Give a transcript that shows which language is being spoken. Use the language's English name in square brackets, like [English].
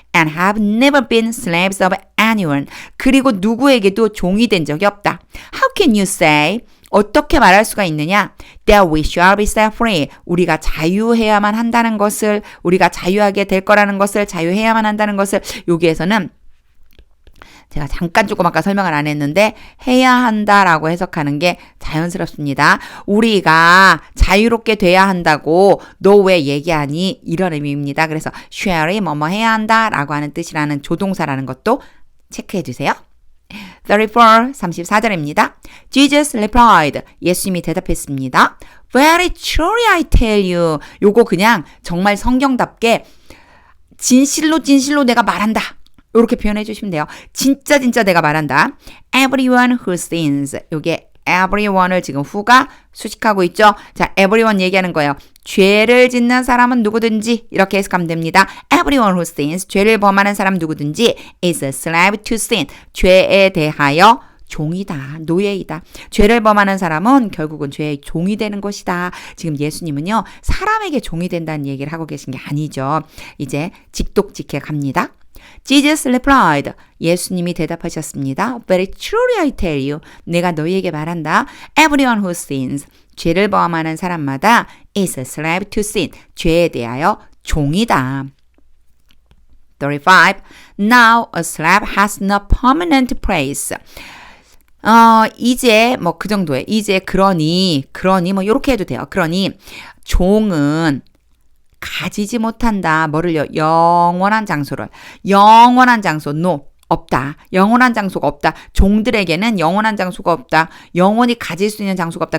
[English] And have never been slaves of anyone. [Korean] 그리고 누구에게도 종이 된 적이 없다. [English] How can you say? [Korean] 어떻게 말할 수가 있느냐? [English] That we shall be set free. [Korean] 우리가 자유해야만 한다는 것을, 우리가 자유하게 될 거라는 것을, 자유해야만 한다는 것을 여기에서는 제가 잠깐 조금 아까 설명을 안 했는데 해야 한다라고 해석하는 게 자연스럽습니다. 우리가 자유롭게 돼야 한다고 너 왜 얘기하니? 이런 의미입니다. 그래서 shall이 뭐뭐 해야 한다라고 하는 뜻이라는 조동사라는 것도 체크해 주세요. 34절입니다. [English] Jesus replied. [Korean] 예수님이 대답했습니다. [English] Very truly I tell you. [Korean] 요거 그냥 정말 성경답게 진실로 내가 말한다. 이렇게 표현해 주시면 돼요. 진짜 내가 말한다. [English] Everyone who sins. [Korean] 요게 everyone을 지금 who가 수식하고 있죠. 자, everyone 얘기하는 거예요. 죄를 짓는 사람은 누구든지 이렇게 해석하면 됩니다. [English] Everyone who sins. [Korean] 죄를 범하는 사람 누구든지 [English] is a slave to sin. [Korean] 죄에 대하여 종이다. 노예이다. 죄를 범하는 사람은 결국은 죄의 종이 되는 것이다. 지금 예수님은요. 사람에게 종이 된다는 얘기를 하고 계신 게 아니죠. 이제 직독직해 갑니다. [English] Jesus replied. [Korean] 예수님이 대답하셨습니다. [English] Very truly I tell you. [Korean] 내가 너희에게 말한다. [English] Everyone who sins. [Korean] 죄를 범하는 사람마다 [English] is a slave to sin. [Korean] 죄에 대하여 종이다. 35. [English] Now a slave has no permanent place. [Korean] 이제 그 정도에 이제 그러니 요렇게 해도 돼요. 그러니 종은 가지지 못한다. 뭐를요? 영원한 장소를. 영원한 장소, no. 없다. 영원한 장소가 없다. 종들에게는 영원한 장소가 없다. 영원히 가질 수 있는 장소가 없다.